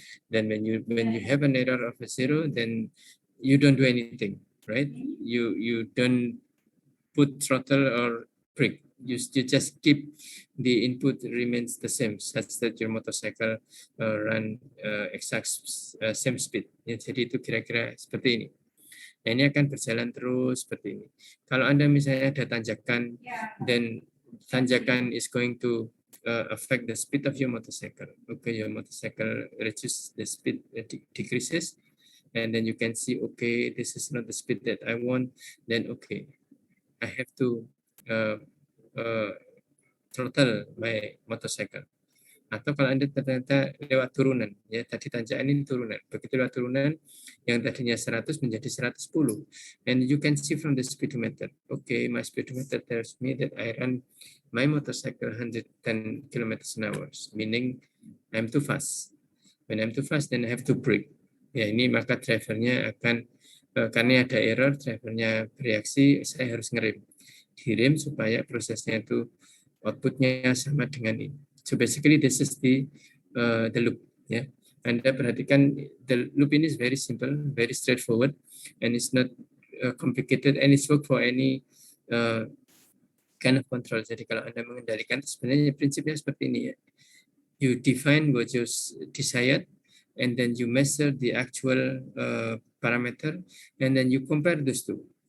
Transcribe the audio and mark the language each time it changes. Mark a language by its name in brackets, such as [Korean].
[English] Then when you have an error of 0, then you don't do anything, right? You don't put throttle or brake. You just keep the input remains the same, such that your motorcycle run exact same speed. [Indonesian] Ya, jadi itu kira-kira seperti ini. Nah, ini akan berjalan terus seperti ini. Kalau Anda misalnya ada tanjakan, [English] then tanjakan is going to affect the speed of your motorcycle. Okay, your motorcycle reduces the speed, decreases, and then you can see, okay, this is not the speed that I want. Then okay, I have to throttle my motorcycle. [Indonesian] Atau kalau Anda ternyata lewat turunan, ya tadi tanjakan ini turunan. Begitu lewat turunan, yang tadinya 100 menjadi 110. [English] And you can see from the speedometer. Okay, my speedometer tells me that I run my motorcycle 110 kilometers an hour, meaning I'm too fast. When I'm too fast, then I have to brake. [Indonesian] Ya, ini maka drivernya akan, karena ada error, drivernya bereaksi, saya harus ngerem. Direm supaya prosesnya itu outputnya sama dengan ini. [English] So basically this is the loop. [Indonesian] Ya, Anda perhatikan [English] the loop ini is very simple, very straightforward, and it's not complicated, and it's work for any kind of control. [Indonesian] Jadi kalau Anda mengendalikan, sebenarnya prinsipnya seperti ini ya. [English] You define what you desired, and then you measure the actual parameter, and then you compare those two.